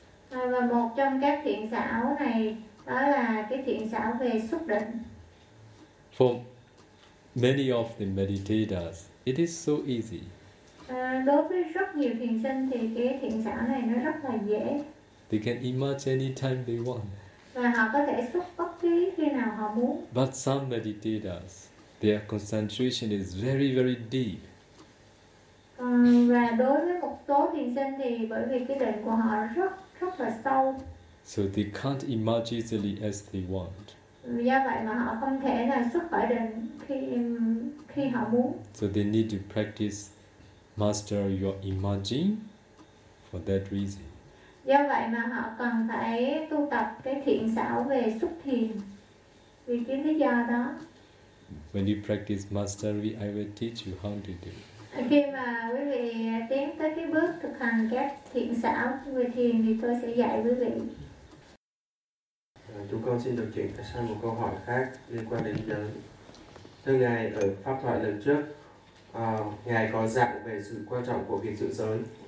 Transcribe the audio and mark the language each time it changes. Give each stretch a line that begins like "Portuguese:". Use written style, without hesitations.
Vietnamese: Và một trong các thiện xảo này đó là cái thiện xảo về xuất định.
English: For many of the meditators, it is so easy.
Vietnamese: Đối với rất nhiều thiền sinh thì cái thiện xảo này nó rất là dễ.
English: They can emerge any time they want.
Vietnamese: Và họ có thể xuất bất cứ khi nào họ muốn.
English: But some meditators, their concentration is very very deep.
Vietnamese: Và đối với một số thiền sinh thì bởi vì cái định của họ rất là sâu.
English: So they can't emerge easily as they want.
Vietnamese: Do vậy mà họ không thể là xuất khỏi định khi họ muốn.
English: So they need to practice master your emerging for that reason.
Vietnamese: Do vậy mà họ cần phải tu tập cái thiện xảo về xuất thiền vì cái lý do đó.
English: When you practice mastery, I will teach you how to do.
Vietnamese: Khi mà quý vị tiến tới cái bước thực hành các thiện xảo về thiền thì tôi sẽ dạy quý vị. Chúng con xin được chuyển sang một câu hỏi khác liên quan đến giới. Thưa Ngài, ở pháp thoại lần trước, Ngài có dạng về sự quan trọng của việc giữ giới.